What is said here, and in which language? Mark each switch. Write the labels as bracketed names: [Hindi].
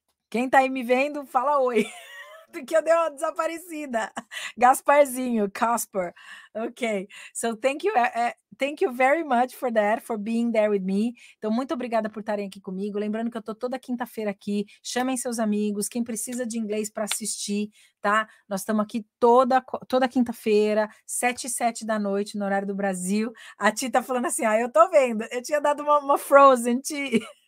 [Portuguese] Quem tá aí me vendo, fala oi. Porque eu dei uma desaparecida. Gasparzinho, Casper. Ok. [English] So thank you very much for that, for being there with me. [Portuguese] Então, muito obrigada por estarem aqui comigo. Lembrando que eu tô toda quinta-feira aqui. Chamem seus amigos, quem precisa de inglês para assistir, tá? Nós estamos aqui toda quinta-feira, 7h07 da noite, no horário do Brasil. A Ti tá falando assim, eu tô vendo. Eu tinha dado uma frozen, Ti.